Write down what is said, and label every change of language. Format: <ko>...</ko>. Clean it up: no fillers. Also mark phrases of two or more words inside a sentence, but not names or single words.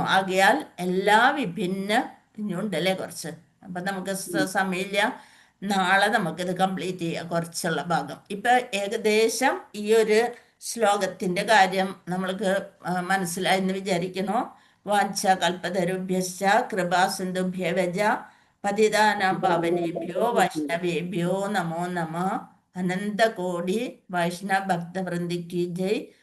<ml>ആകയാൽ എല്ലാ വിഭിന്ന ഇനിയുണ്ടല്ലേ കുറച്ച്, അപ്പം നമുക്ക് സമയമില്ല, നാളെ നമുക്കിത് കംപ്ലീറ്റ് ചെയ്യാം കുറച്ചുള്ള ഭാഗം. ഇപ്പൊ ഏകദേശം ഈ ഒരു ശ്ലോകത്തിന്റെ കാര്യം നമ്മൾക്ക് മനസ്സിലായെന്ന് വിചാരിക്കുന്നു.</ml> <sa>വാഞ്ച കൽപ്പതരുഭ്യശ്ച കൃപാസിന്ധുഭ്യവജ പതിതാനാം പാവനേഭ്യോ വൈഷ്ണവേഭ്യോ നമോ നമ.</sa> <ml>അനന്തകോടി വൈഷ്ണവ ഭക്തവൃന്ദിക്ക് ജയ്.</ml>